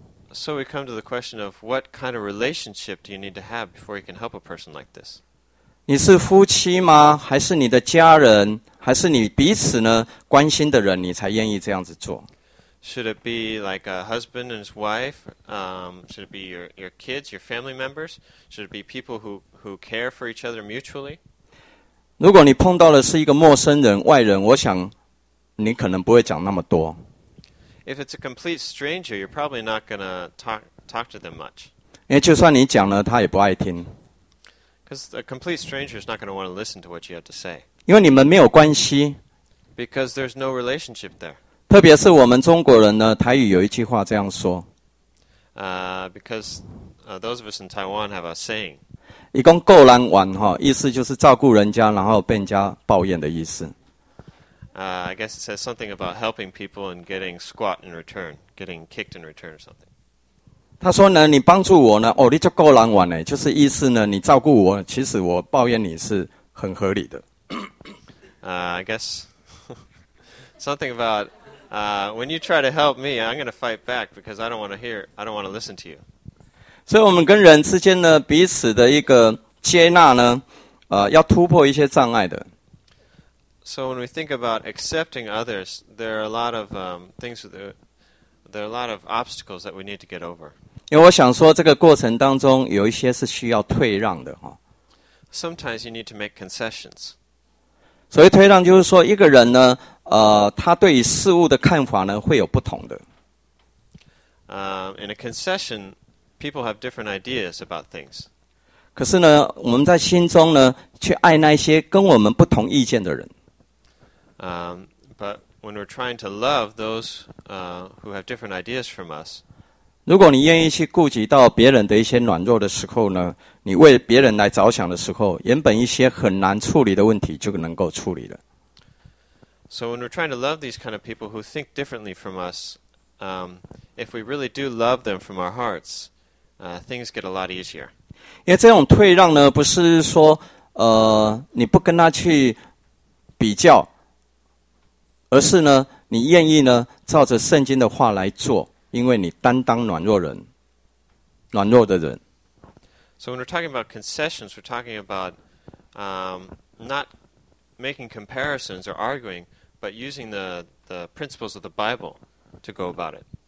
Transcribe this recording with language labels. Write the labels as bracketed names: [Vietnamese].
[English] So we come to the question of what kind of relationship do you need to have before you can help a person like this? [Chinese] 你是夫妻吗？还是你的家人？还是你彼此呢关心的人，你才愿意这样子做？ [English] Should it be like a husband and his wife? Should it be your kids, your family members? Should it be people who care for each other mutually? [Chinese] 如果你碰到的是一个陌生人、外人，我想你可能不会讲那么多。 [English] If it's a complete stranger, you're probably not going to talk to them much. [Chinese] 因为就算你讲了，他也不爱听。 [English] Because a complete stranger is not going to want to listen to what you have to say. [Chinese] 因为你们没有关系。 [English] Because there's no relationship there. [Chinese] 特别是我们中国人呢，台语有一句话这样说。 [English] Because those of us in Taiwan have a saying. [Chinese] 一共够难玩哈，意思就是照顾人家，然后被人家抱怨的意思。 [English] I guess it says something about helping people and getting squat in return, getting kicked in return or something. [Chinese] 他说呢，你帮助我呢，哦，你就够难玩嘞，就是意思呢，你照顾我，其实我抱怨你是很合理的。 [English] I guess something about when you try to help me, I'm going to fight back because I don't want to listen to you. [Chinese] 所以我们跟人之间呢，彼此的一个接纳呢，要突破一些障碍的。 [English] So when we think about accepting others, there are a lot of things that there are a lot of obstacles that we need to get over. [Chinese] 因为我想说，这个过程当中有一些是需要退让的哈。 [English] Sometimes you need to make concessions. [Chinese] 所以退让就是说，一个人呢。他对于事物的看法呢会有不同的。 [English] In a concession, people have different ideas about things. [Chinese] 可是呢，我们在心中呢，去爱那些跟我们不同意见的人。 [English] But when we're trying to love those who have different ideas from us, [Chinese] 如果你愿意去顾及到别人的一些软弱的时候呢，你为别人来着想的时候，原本一些很难处理的问题就能够处理了。 [English] So when we're trying to love these kind of people who think differently from us, if we really do love them from our hearts, things get a lot easier. [Chinese] 因为这种退让呢，不是说你不跟他去比较，而是呢，你愿意呢照着圣经的话来做，因为你担当软弱的人。 [English] So when we're talking about concessions, we're talking about not making comparisons or arguing. But using the principles of the Bible to go about it.